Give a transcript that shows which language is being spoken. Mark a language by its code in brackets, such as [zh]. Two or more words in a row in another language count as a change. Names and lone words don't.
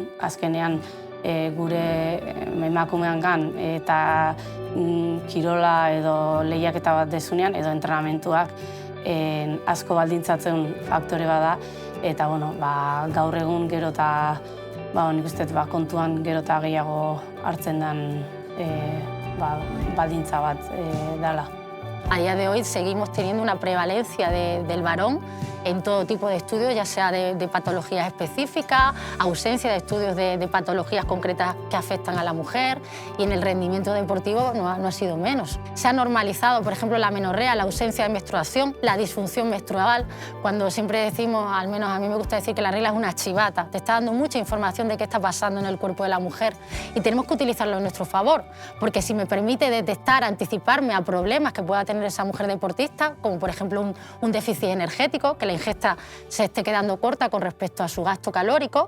[eu] azkenean gure emakumeangan eta kirola edo lehiaketa bat dezunean edo entrenamentuak asko baldintzatzen faktore bada eta gaur egun gero eta nik uste kontuan gero eta gehiago hartzen den baldintza bat dela. [es] A día de hoy seguimos teniendo una prevalencia del varón en todo tipo de estudios, ya sea de patologías específicas, ausencia de estudios de patologías concretas que afectan a la mujer, y en el rendimiento deportivo no ha sido menos. Se ha normalizado, por ejemplo, la amenorrea, la ausencia de menstruación, la disfunción menstrual, cuando siempre decimos, al menos a mí me gusta decir que la regla es una chivata, te está dando mucha información de qué está pasando en el cuerpo de la mujer y tenemos que utilizarlo a nuestro favor, porque si me permite detectar, anticiparme a problemas que pueda tener esa mujer deportista, como por ejemplo un déficit energético, que la ingesta se esté quedando corta con respecto a su gasto calórico.